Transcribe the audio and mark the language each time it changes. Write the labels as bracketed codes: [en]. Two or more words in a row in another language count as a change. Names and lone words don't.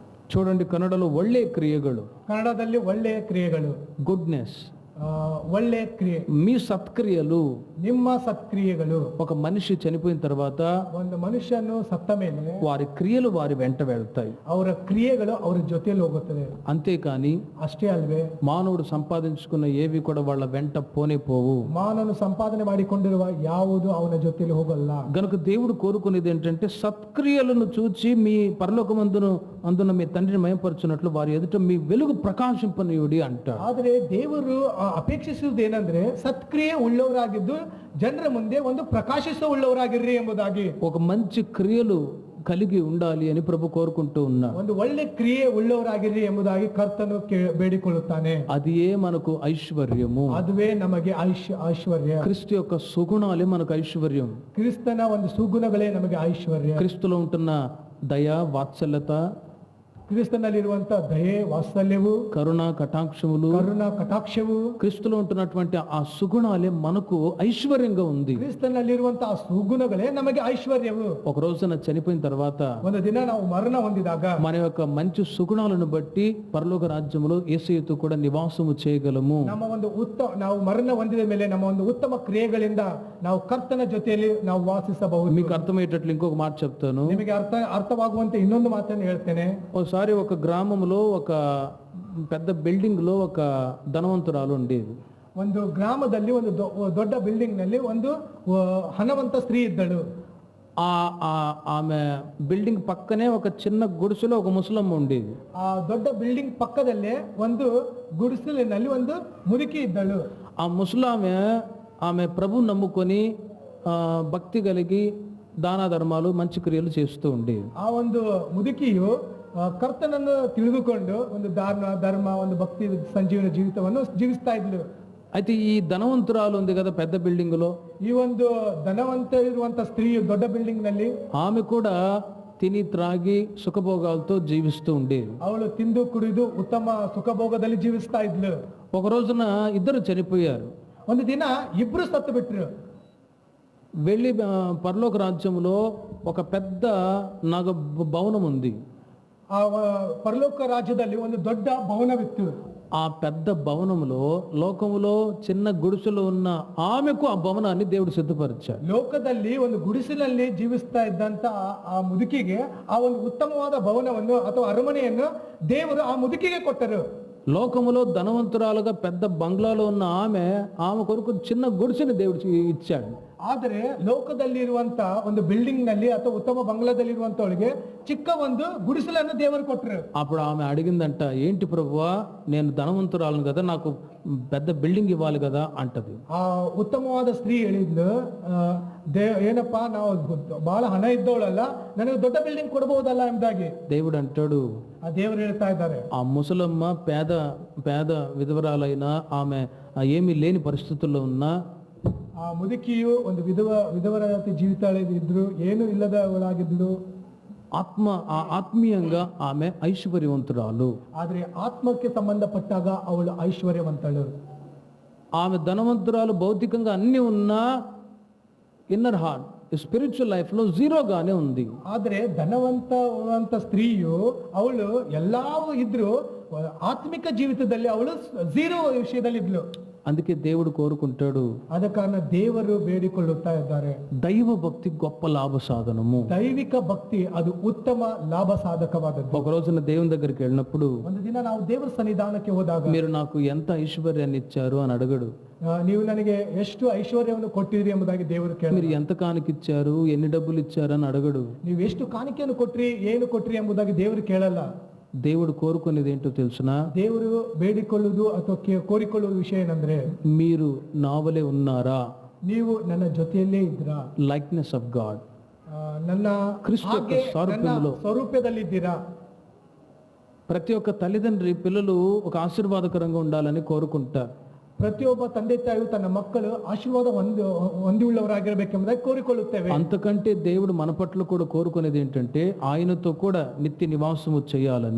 [te] చూడండి, కన్నడలో [kn] ಒಳ್ಳೆ ಕ್ರಿಯೆಗಳು, ಕನ್ನಡದಲ್ಲಿ ಒಳ್ಳೆಯ ಕ್ರಿಯೆಗಳು, [te] గుడ్నెస్, [kn] ಒಳ್ಳೆಯ ಕ್ರಿಯೆ, [te] మీ సత్క్రియలు. [kn] ನಿಮ್ಮ సత్క్రియಗಳು. [te] ఒక మనిషి చనిపోయిన తర్వాత [kn] ಒಂದು మನುಷ್ಯನು సತ್ತ ಮೇಲೆ [te] వారి క్రియలు వారి వెంట వెళ్తాయి. [kn] ಅವರ ಕ್ರಿಯೆಗಳು ಅವರ ಜೊತೆಯಲ್ಲಿ ಹೋಗುತ್ತದೆ. [te] అంతేకాని [kn] ಅಷ್ಟೇ ಅಲ್ವೇ, [te] మానవుడు సంపాదించుకున్న ఏవి కూడా వాళ్ళ వెంట పోనే పోవు. [kn] ಮಾನವನು ಸಂಪಾದನೆ ಮಾಡಿಕೊಂಡಿರುವ ಯಾವುದು ಅವನ ಜೊತೆಯಲ್ಲಿ ಹೋಗಲ್ಲ. [te] గనుక దేవుడు కోరుకునేది ఏంటంటే సత్క్రియలను చూచి మీ పరలోకమందును అందున మీ తండ్రిని మయపరచున్నట్లు వారి ఎదుట మీ వెలుగు ప్రకాశింపనీయుడి అంటాడు. [kn] ಆದರೆ ದೇವರು ಅಪೇಕ್ಷಿಸುವುದು ಏನಂದ್ರೆ ಸತ್ಕ್ರಿಯೆ ಉಳ್ಳವರಾಗಿದ್ದು ಜನರ ಮುಂದೆ ಒಂದು ಪ್ರಕಾಶಿಸುವ ಉಳ್ಳವರಾಗಿರ್ರಿ ಎಂಬುದಾಗಿ. [te] ఒక మంచి క్రియలు కలిగి ఉండాలి అని ప్రభు కోరుకుంటూ ఉన్నాడు. [kn] ಒಂದು ಒಳ್ಳೆ ಕ್ರಿಯೆ ಉಳ್ಳವರಾಗಿರ್ರಿ ಎಂಬುದಾಗಿ ಕರ್ತನು ಬೇಡಿಕೊಳ್ಳುತ್ತಾನೆ. [te] అది ఏ మనకు ఐశ్వర్యము. [kn] ಅದುವೇ ನಮಗೆ ಐಶ್ವರ್ಯ. [te] క్రీస్తు యొక్క సుగుణాలే మనకు ఐశ్వర్యం. [kn] ಕ್ರಿಸ್ತನ ಒಂದು ಸುಗುಣಗಳೇ ನಮಗೆ ಐಶ್ವರ್ಯ. [te] క్రీస్తులో ఉంటున్న దయ, వాత్సల్యత, [kn] ಕ್ರಿಸ್ತನಲ್ಲಿರುವಂತ ದಯೆ, ವಾತ್ಸಲ್ಯವು, [te] కరుణ, కటాక్షములు, [kn] ಕರುಣ, ಕಟಾಕ್ಷವು, [te] క్రీస్తులో ఉంటున్నటువంటి ఆ సుగుణాలే మనకు ఐశ్వర్యంగా ఉంది. [kn] ಕ್ರಿಸ್ತನಲ್ಲಿರುವಂತ ಆ ಸುಗುಣಗಳೇ ನಮಗೆ ಐಶ್ವರ್ಯವು. [te] ఒక రోజున చనిపోయిన తర్వాత [kn] ಒಂದು ದಿನ ನಾವು ಮರಣ ಹೊಂದಿದಾಗ [te] మన యొక్క మంచి సుగుణాలను బట్టి పరలోక రాజ్యములో యేసుతో కూడా నివాసము చేయగలము. [kn] ನಮ್ಮ ಒಂದು ನಾವು ಮರಣ ಹೊಂದಿದ ಮೇಲೆ ನಮ್ಮ ಒಂದು ಉತ್ತಮ ಕ್ರಿಯೆಗಳಿಂದ ನಾವು ಕರ್ತನ ಜೊತೆಯಲ್ಲಿ ನಾವು ವಾಸಿಸಬಹುದು. [te] మీకు అర్థమయ్యేటట్లు ఇంకొక మాట చెప్తాను. [kn] ನಿಮಗೆ ಅರ್ಥವಾಗುವಂತೆ ಇನ್ನೊಂದು ಮಾತನ್ನು ಹೇಳ್ತೇನೆ. [te] ఒకసారి ఒక గ్రామంలో ఒక పెద్ద బిల్డింగ్ లో ఒక ధనవంతురాలు ఉండేది. [kn] ಒಂದು ಗ್ರಾಮದಲ್ಲಿ ಒಂದು ದೊಡ್ಡ ಬಿಲ್ಡಿಂಗ್ ನಲ್ಲಿ ಒಂದು ಹಣವಂತ ಸ್ತ್ರೀ ಇದ್ದಳು. [te] ఆమె బిల్డింగ్ పక్కనే ఒక చిన్న గుడిసెలో ఒక ముసలమ్మ ఉండేది. [kn] ಆ ದೊಡ್ಡ ಬಿಲ್ಡಿಂಗ್ ಪಕ್ಕದಲ್ಲೇ ಒಂದು ಗುಡಿಸಲಿನಲ್ಲಿ ಒಂದು ಮುದುಕಿ ಇದ್ದಳು. [te] ఆ ముసలామె ఆమె ప్రభు నమ్ముకొని భక్తి కలిగి దాన ధర్మాలు, మంచి క్రియలు చేస్తూ ఉండేది. [kn] ಆ ಒಂದು ಮುದುಕಿಯು ಕರ್ತನನ್ನು ತಿಳಿದುಕೊಂಡು ಒಂದು ಧರ್ಮ, ಒಂದು ಭಕ್ತಿ ಸಂಜೀವನ ಜೀವಿತವನ್ನು ಜೀವಿಸ್ತಾ ಇದ್ಲು. [te] అయితే ఈ ధనవంతురాలు ఉంది కదా పెద్ద బిల్డింగ్ లో, [kn] ಈ ಒಂದು ಧನವಂತ ಇರುವಂತ ಸ್ತ್ರೀಯು ದೊಡ್ಡ ಬಿಲ್ಡಿಂಗ್ ನಲ್ಲಿ [te] ఆమె కూడా తిని త్రాగి సుఖభోగాలతో జీవిస్తూ ఉండేది. [kn] ಅವಳು ತಿಂದು ಕುಡಿದು ಉತ್ತಮ ಸುಖಭೋಗದಲ್ಲಿ ಜೀವಿಸ್ತಾ ಇದ್ಲು. [te] ఒక రోజున ఇద్దరు చనిపోయారు. [kn] ಒಂದು ದಿನ ಇಬ್ರು ಸತ್ತು ಬಿಟ್ರು. [te] వెళ్ళి పరలోక రాజ్యంలో ఒక పెద్ద భవనం ఉంది. [kn] ಆ ಪರಲೋಕ ರಾಜ್ಯದಲ್ಲಿ ಒಂದು ದೊಡ್ಡ ಭವನವಿತ್ತು. [te] ఆ పెద్ద భవనంలో లోకములో చిన్న గుడిసెలో ఉన్న ఆమెకు ఆ భవనాన్ని దేవుడు సిద్ధపరిచాడు. [kn] ಲೋಕದಲ್ಲಿ ಒಂದು ಗುಡಿಸಿನಲ್ಲಿ ಜೀವಿಸ್ತಾ ಇದ್ದಂತ ಆ ಮುದುಕಿಗೆ ಆ ಒಂದು ಉತ್ತಮವಾದ ಭವನವನ್ನು ಅಥವಾ ಅರಮನೆಯನ್ನು ದೇವರು ಆ ಮುದುಕಿಗೆ ಕೊಟ್ಟರು. [te] లోకములో ధనవంతురాలుగా పెద్ద బంగ్లాలో ఉన్న ఆమె కొరకు చిన్న గుడిసెని దేవుడు ఇచ్చాడు. [kn] ಆದರೆ ಲೋಕದಲ್ಲಿರುವಂತ ಒಂದು ಬಿಲ್ಡಿಂಗ್ ನಲ್ಲಿ ಅಥವಾ ಉತ್ತಮ ಬಂಗ್ಲಾದಲ್ಲಿರುವಂತವಳಿಗೆ ಚಿಕ್ಕ ಒಂದು ಗುಡಿಸಲನ್ನು ದೇವರು ಕೊಟ್ಟರು. [te] అప్పుడు ఆమె అడిగిందంట, ఏంటి ప్రభువా, నేను ధనవంతురాలను కదా, నాకు పెద్ద బిల్డింగ్ ఇవ్వాలి కదా అంటది. [kn] ಆ ಉತ್ತಮವಾದ ಸ್ತ್ರೀ ಹೇಳಿದ್ಲು, ಏನಪ್ಪ, ನಾವು ಬಹಳ ಹಣ ಇದ್ದವಳಲ್ಲ, ನನಗೆ ದೊಡ್ಡ ಬಿಲ್ಡಿಂಗ್ ಕೊಡಬಹುದಲ್ಲ ಎಂಬುದಾಗಿ. [te] దేవుడు అంటాడు, [kn] ಆ ದೇವರು ಹೇಳ್ತಾ ಇದ್ದಾರೆ, [te] ఆ ముసలమ్మ పేద విధవరాలైన ఆమె ఏమీ లేని పరిస్థితుల్లో ఉన్నా, [kn] ಆ ಮುದುಕಿಯು ಒಂದು ವಿಧವರ ಜೀವಿತ ಇದ್ರು, ಏನು ಇಲ್ಲದವಳಾಗಿದ್ಲು, [te] ఆత్మీయంగా ఆమె ఐశ్వర్యవంతురాలు. [kn] ಆದ್ರೆ ಆತ್ಮಕ್ಕೆ ಸಂಬಂಧಪಟ್ಟಾಗ ಅವಳು ಐಶ್ವರ್ಯವಂತಳು. [te] ఆమె ధనవంతురాలు, భౌతికంగా అన్ని ఉన్నా [en] inner heart, spiritual life [te] లో జీరోగానే ఉంది. [kn] ಆದ್ರೆ ಧನವಂತ ಸ್ತ್ರೀಯು ಅವಳು ಎಲ್ಲವೂ ಇದ್ರು ಆತ್ಮಿಕ ಜೀವಿತದಲ್ಲಿ ಅವಳು ಝೀರೋ ವಿಷಯದಲ್ಲಿ ಇದ್ಲು. [te] అందుకే దేవుడు కోరుకుంటాడు, [kn] ಆದ ಕಾರಣ ದೇವರು ಬೇಡಿಕೊಳ್ಳುತ್ತಾ ಇದ್ದಾರೆ, [te] దైవ భక్తి గొప్ప లాభ సాధనము. [kn] ದೈವಿಕ ಭಕ್ತಿ ಅದು ಉತ್ತಮ ಲಾಭ ಸಾಧಕವಾದದ್ದು. [te] ఒక రోజున దేవుని దగ్గరికి వెళ్ళినప్పుడు, [kn] ಒಂದು ದಿನ ನಾವು ದೇವರ ಸನ್ನಿಧಾನಕ್ಕೆ ಹೋದಾಗ, [te] మీరు నాకు ఎంత ఐశ్వర్యాన్ని ఇచ్చారు అని అడగడు. [kn] ನೀವು ನನಗೆ ಎಷ್ಟು ಐಶ್ವರ್ಯವನ್ನು ಕೊಟ್ಟಿರಿ ಎಂಬುದಾಗಿ ದೇವರು ಕೇಳ. [te] మీరు ఎంత కానికిచ్చారు, ఎన్ని డబ్బులు ఇచ్చారు అని అడగడు. [kn] ನೀವು ಎಷ್ಟು ಕಾಣಿಕೆಯನ್ನು ಕೊಟ್ರಿ, ಏನು ಕೊಟ್ರಿ ಎಂಬುದಾಗಿ ದೇವರು ಕೇಳಲ್ಲ. [te] దేవుడు కోరుకునేది ఏంటో తెలుసునా? [kn] ದೇವರು ಬೇಡಿಕೊಳ್ಳುವುದು ಅಥವಾ ಕೋರಿಕೊಳ್ಳುವ ವಿಷಯ ಏನಂದ್ರೆ, [te] మీరు నావలే ఉన్నారా, [kn] ನೀವು ನನ್ನ ಜೊತೆಯಲ್ಲೇ ಇದ್ದೀರಾ, [en] likeness of God, [kn] ನನ್ನ [te] క్రీస్తు యొక్క స్వరూపంలో. [kn] ಸ್ವರೂಪದಲ್ಲಿದ್ದೀರಾ. [te] ప్రతి ఒక్క తల్లిదండ్రి పిల్లలు ఒక ఆశీర్వాదకరంగా ఉండాలని కోరుకుంటారు. [kn] ಪ್ರತಿಯೊಬ್ಬ ತಂದೆ ತಾಯಿಯು ತನ್ನ ಮಕ್ಕಳು ಆಶೀರ್ವಾದ ಹೊಂದಿಯುಳ್ಳವರಾಗಿರಬೇಕೆಂಬುದಾಗಿ ಕೋರಿಕೊಳ್ಳುತ್ತೇವೆ. [te] అంతకంటే దేవుడు మన పట్ల కూడా కోరుకునేది ఏంటంటే ఆయనతో కూడా నిత్య నివాసము చేయాలని.